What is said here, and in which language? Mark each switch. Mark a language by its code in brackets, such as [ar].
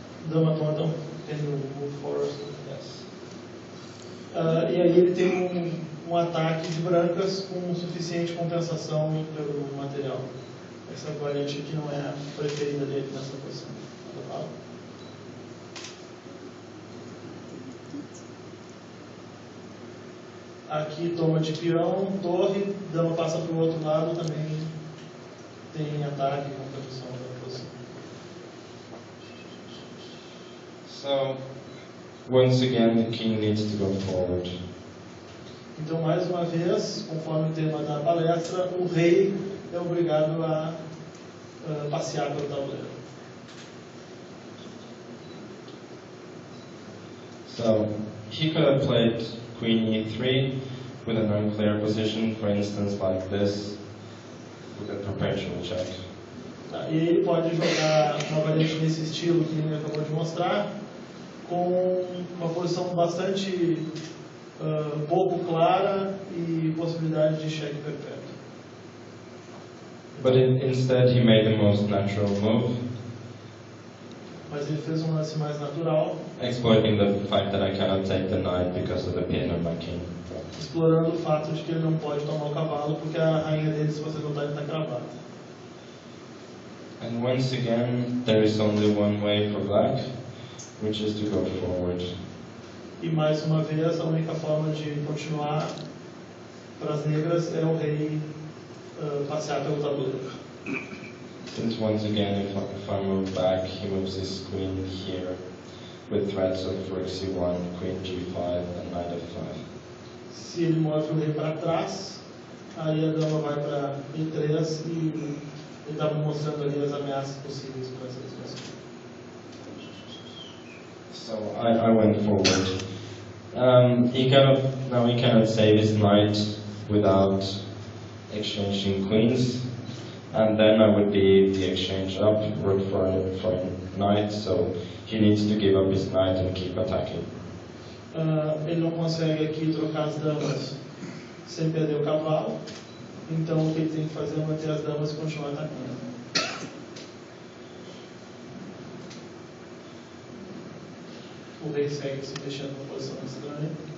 [pt] Dama toma, [en] can you move forward? Yes. [pt] E aí ele tem um ataque de brancas com suficiente compensação pelo material. Essa variante aqui não é a preferida dele nessa posição. Aqui toma de peão, torre, dama passa para o outro lado, também tem ataque e compensação da posição. [en] So, once again, the king needs to go forward. [pt] Então, mais uma vez, conforme o tema da palestra, o rei é obrigado a passear pelo tabuleiro. [en] So, he could have played Queen E3 with an unclear position, for instance, like this, with a perpetual check. [pt] E ele pode jogar uma variante nesse estilo que ele acabou de mostrar, com uma posição bastante pouco clara e possibilidade de cheque perpétuo. [en] But instead he made the most natural move, [pt] mas ele fez um lance mais natural, [en] exploiting the fact that I cannot take the knight because of the pin of my king. [pt] Explorando o fato de que ele não pode tomar o cavalo porque a rainha dele, se você notar, está cravada. [en] And once again, there is only one way for black, which is to go forward. [pt] E mais uma vez, a única forma de continuar para as negras é o rei passear pelo tabuleiro. [en] Since once again, if I move back, he moves his queen here, with threats of rook c1, queen g5, and knight f5. [pt] Se ele move o rei para trás, aí a dama vai para e3 e ele estava mostrando ali as ameaças possíveis para essa situação. [en] So I went forward. Now he cannot save his knight without exchanging queens, and then I would be the exchange up, rook for knight, so he needs to give up his knight and keep attacking. [pt] Ele não consegue aqui trocar as damas sem perder o cavalo, então o que ele tem que fazer é manter as damas e continuar atacando. O rei segue se mexendo na posição estranha.